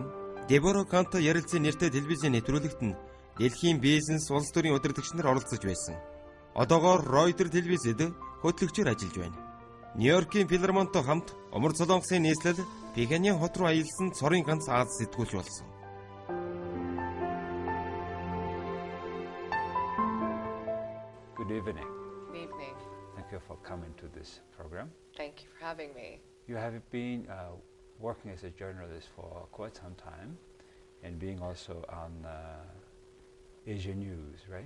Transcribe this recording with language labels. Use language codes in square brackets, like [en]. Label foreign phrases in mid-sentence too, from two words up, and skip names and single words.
[mn] Deborah Kanтай ярилцсан нэртэй телевизийн нэвтрүүлэгт нь дэлхийн бизнес улс төрийн удирдагч нар оролцож байсан. Одоогоор Reuters телевизэд хөтлөгчөөр ажиллаж байна. Нью-Йоркийн Филармонтой хамт Умар Солонгосын нийслэл Пекинийн хот руу аялсан цорын ганц Аз сэтгүүлч болсон. [en] Good evening. Good evening. Thank you for coming to this program. Thank you for having me. You have been working as a journalist for quite some time and being also on Asia News, right?